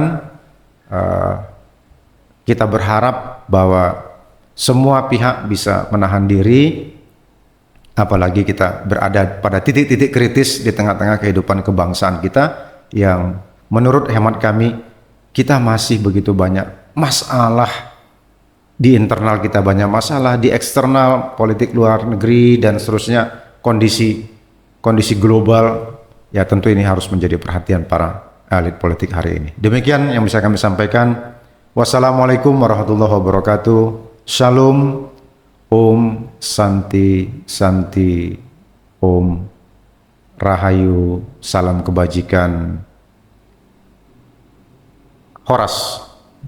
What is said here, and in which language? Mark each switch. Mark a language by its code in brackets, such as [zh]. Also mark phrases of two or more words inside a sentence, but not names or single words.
[id] Kami hanya mengetengahkan Kita berharap bahwa semua pihak bisa menahan diri, apalagi kita berada pada titik-titik kritis di tengah-tengah kehidupan kebangsaan kita yang menurut hemat kami, kita masih begitu banyak masalah di internal kita, banyak masalah di eksternal, politik luar negeri dan seterusnya, kondisi global. Ya tentu ini harus menjadi perhatian para elit politik hari ini. Demikian yang bisa kami sampaikan. [ar] والسلام عليكم ورحمة الله وبركاته. [id] Shalom. [sa] ॐ शान्ति शान्ति. [jv] Om Rahayu. [id] Salam kebajikan. Horas.